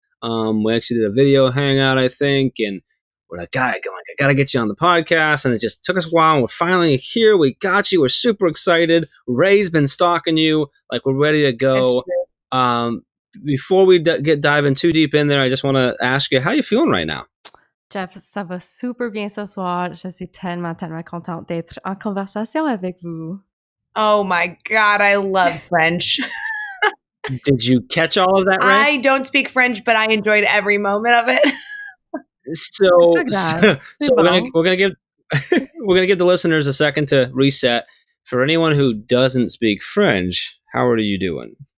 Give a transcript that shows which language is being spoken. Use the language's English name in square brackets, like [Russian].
[English] We actually did a video hangout, I think, and we're like, I gotta get you on the podcast. And it just took us a while, and we're finally here. We got you. We're super excited. Ray's been stalking you. Like, we're ready to go. Before we dive in too deep in there, I just want to ask you, how are you feeling right now? [French] Jeff, ça va super bien ce soir. Je suis tellement contente d'être en conversation avec vous. [English] Oh my God, I love French. Did you catch all of that, Ray? I don't speak French, but I enjoyed every moment of it. So we're gonna give the listeners a second to reset. For anyone who doesn't speak French, how are you doing?